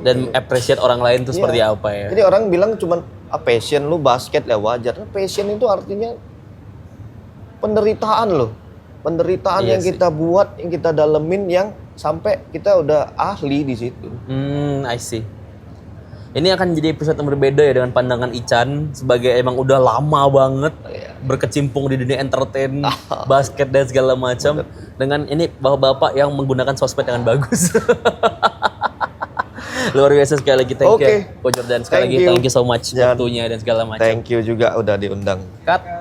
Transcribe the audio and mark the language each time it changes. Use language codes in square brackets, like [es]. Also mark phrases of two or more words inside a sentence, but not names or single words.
[id] Dan appreciate orang lain tuh Iya. seperti apa ya. Jadi orang bilang cuman passion lu basket ya wajar. Passion itu artinya penderitaan loh. Penderitaan Iya yang sih. kita buat, yang kita dalemin, yang sampai kita udah ahli di situ. [en] I see. [id] Ini akan jadi episode yang berbeda ya dengan pandangan Ican sebagai emang udah lama banget berkecimpung di dunia entertain, basket dan segala macam. Dengan ini bapak-bapak yang menggunakan sosmed dengan bagus. Luar biasa sekali lagi, [en] thank you. [id] Ko Jordan sekali lagi, [en] thank you so much [id] waktunya dan segala macam. [en] Thank you [id] juga udah diundang. Cut.